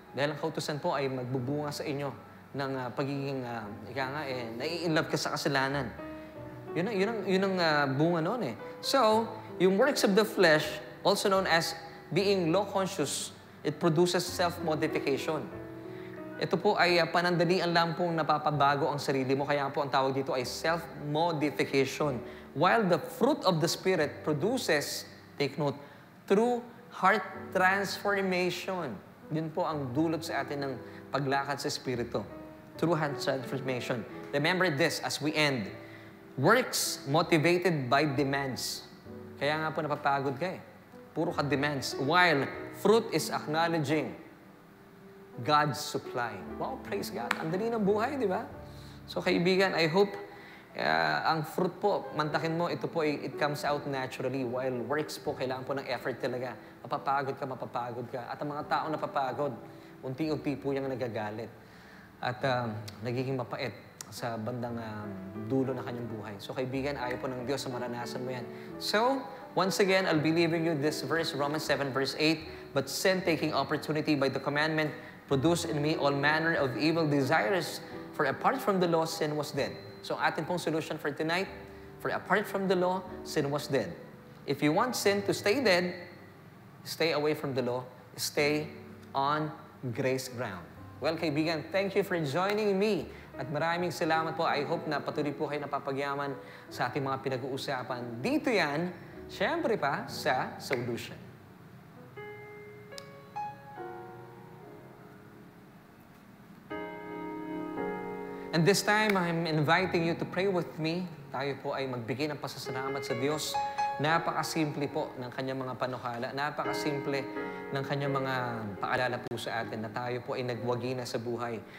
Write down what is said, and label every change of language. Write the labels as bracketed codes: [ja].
[tl] Dahil ang kautusan po ay magbubunga sa inyo ng pagiging, nai-inlove ka sa kasalanan. Yun ang bunga noon eh. [en] So, yung works of the flesh, also known as being law-conscious, it produces self-modification. [tl] Ito po ay panandalian lang pong napapabago ang sarili mo. Kaya po ang tawag dito ay [en] self-modification. While the fruit of the Spirit produces, take note, true heart transformation. [tl] Yun po ang dulot sa atin ng paglakad sa Espiritu. [en] True heart transformation. Remember this as we end. Works motivated by demands. [tl] Kaya nga po napapagod ka eh. Puro ka demands. [en] While fruit is acknowledging God's supply. [tl] Wow, [en] praise God. [tl] Ang dali ng buhay, di ba? So kaibigan, I hope ang fruit po, mantakin mo, ito po, [en] it comes out naturally. [tl] While works po, kailangan po ng effort talaga. Mapapagod ka. At ang mga tao napapagod, unti-unti po yung nagagalit. At nagiging mapait sa bandang dulo ng kanyang buhay. So kaibigan, ayaw po ng Diyos na maranasan mo yan. [en] So, once again, I'll be leaving you this verse, Romans 7 verse 8, but sin taking opportunity by the commandment produced in me all manner of evil desires, for apart from the law, sin was dead. [tl] So atin pong [en] solution for tonight, for apart from the law, sin was dead. If you want sin to stay dead, stay away from the law, stay on grace ground. [tl] Well, kaibigan, [en] thank you for joining me. [tl] At maraming salamat po. I hope na patuloy po kayo napapagyaman sa ating mga pinag-uusapan. Dito yan, syempre pa, sa SOULution. [en] And this time, I'm inviting you to pray with me. [tl] Tayo po ay magbigay ng pasasalamat sa Diyos. Napakasimple po ng kanyang mga panukala. Napakasimple ng kanyang mga paalala po sa atin na tayo po ay nagwagi na sa buhay.